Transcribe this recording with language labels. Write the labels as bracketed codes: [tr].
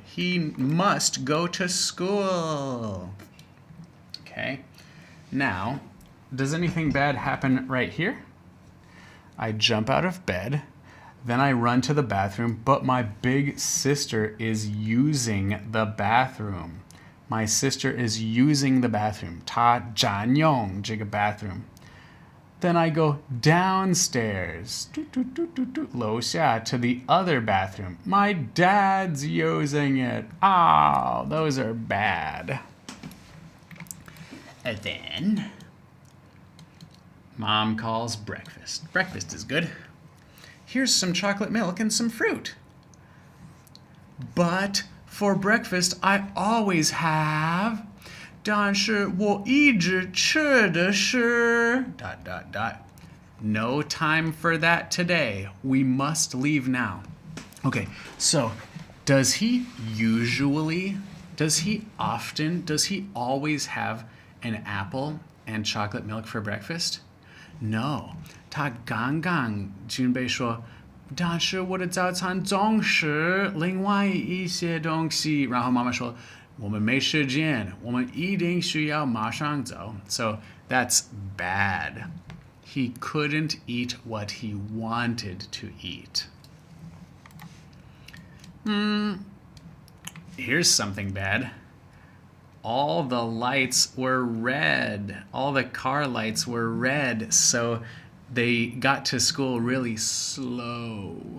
[en] He must go to school. Okay. Now, does anything bad happen right here? I jump out of bed. Then I run to the bathroom, but my big sister is using the bathroom. My sister is using the bathroom. [zh] 她占用这个 bathroom. [en] Then I go downstairs, 楼下 to the other bathroom. My dad's using it. Oh, those are bad. And then Mom calls breakfast. Breakfast is good. Here's some chocolate milk and some fruit. But for breakfast, I always have [zh] 但是我一直吃的是 ... [en] No time for that today. We must leave now. Okay, so does he always have an apple and chocolate milk for breakfast? No. [zh] 他刚刚准备说但是我的早餐总是另外一些东西。然后妈妈说我们没时间，我们一定需要马上走。 [en] So that's bad. He couldn't eat what he wanted to eat. Here's something bad. All the lights were red. All the car lights were red, so they got to school really slow.